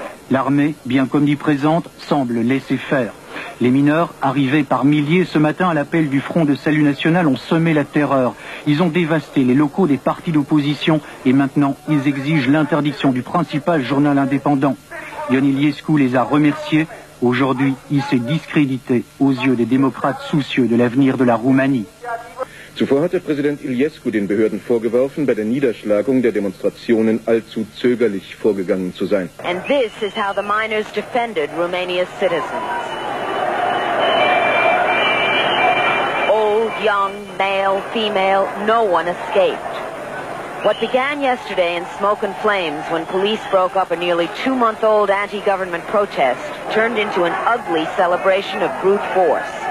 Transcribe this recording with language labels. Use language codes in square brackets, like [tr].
[fr] L'armée, bien qu'omniprésente, semble laisser faire. Les mineurs, arrivés par milliers ce matin à l'appel du Front de Salut National, ont semé la terreur. Ils ont dévasté les locaux des partis d'opposition et maintenant ils exigent l'interdiction du principal journal indépendant. Ion Iliescu les a remerciés. Aujourd'hui, il s'est discrédité aux yeux des démocrates soucieux de l'avenir de la Roumanie. [de] Zuvor hatte Präsident Iliescu den Behörden vorgeworfen, bei der Niederschlagung der Demonstrationen allzu zögerlich vorgegangen zu sein. [en] And this is how the miners defended Romania's citizens. Old, young, male, female, no one escaped. What began yesterday in smoke and flames when police broke up a nearly 2-month-old anti-government protest turned into an ugly celebration of brute force.